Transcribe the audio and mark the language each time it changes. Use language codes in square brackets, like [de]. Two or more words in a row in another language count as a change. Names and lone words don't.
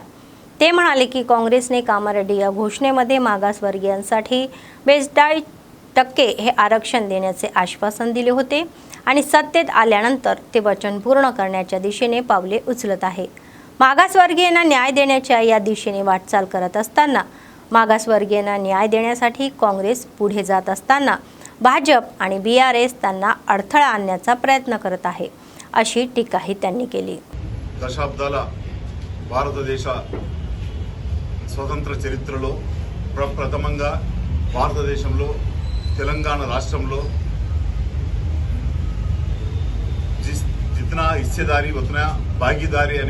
[mr] ते म्हणाले की काँग्रेसने कामारेड्डी या घोषणेमध्ये मागासवर्गीयांसाठी 42% हे आरक्षण देण्याचे आश्वासन दिले होते आणि सत्तेत आल्यानंतर ते वचन पूर्ण करण्याच्या दिशेने पावले उचलत आहे. मागासवर्गीयांना न्याय देण्याच्या या दिशेने वाटचाल करत असताना मागासवर्गीयांना न्याय देण्यासाठी काँग्रेस पुढे जात असताना भाजप आणि BRS त्यांना अडथळा आणण्याचा प्रयत्न करत आहे, अशी टीकाही त्यांनी केली. [te] దశాబ్దాల భారతదేశ స్వతంత్ర చరిత్రలో ప్రప్రథమంగా భారతదేశంలో తెలంగాణ రాష్ట్రంలో [hi] जितना हिस्सेदारी उतना भागीदारी [te] అనే